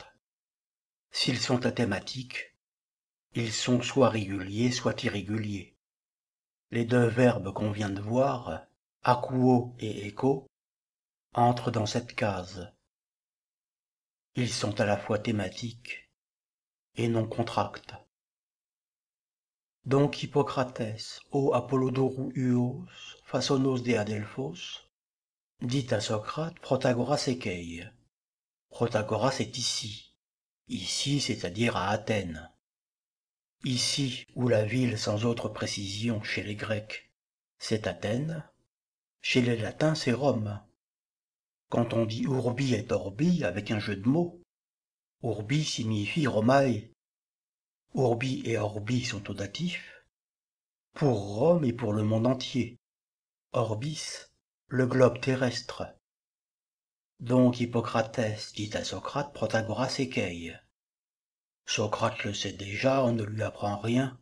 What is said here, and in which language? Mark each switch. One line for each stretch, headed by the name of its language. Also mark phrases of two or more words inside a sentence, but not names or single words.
French: S'ils sont athématiques, ils sont soit réguliers, soit irréguliers. Les deux verbes qu'on vient de voir, akouo et écho, entrent dans cette case. Ils sont à la fois thématiques et non contractes.
Greek: Donc Ἱπποκράτης ὁ Ἀπολλοδώρου υἱός, Φάσωνος δὲ ἀδελφός,
French: dit à Socrate, Protagoras ekei. Protagoras est ici. Ici, c'est-à-dire à Athènes. Ici, où la ville sans autre précision chez les Grecs, c'est Athènes. Chez les Latins, c'est Rome. Quand on dit
Latin: urbi et orbi
French: avec un jeu de mots, urbi signifie Romae.
Latin: Urbi et orbi
French: sont au datif, pour Rome et pour le monde entier. Orbis, le globe terrestre. Donc Hippocrates dit à Socrate, Protagoras ekei. Socrate le sait déjà, on ne lui apprend rien.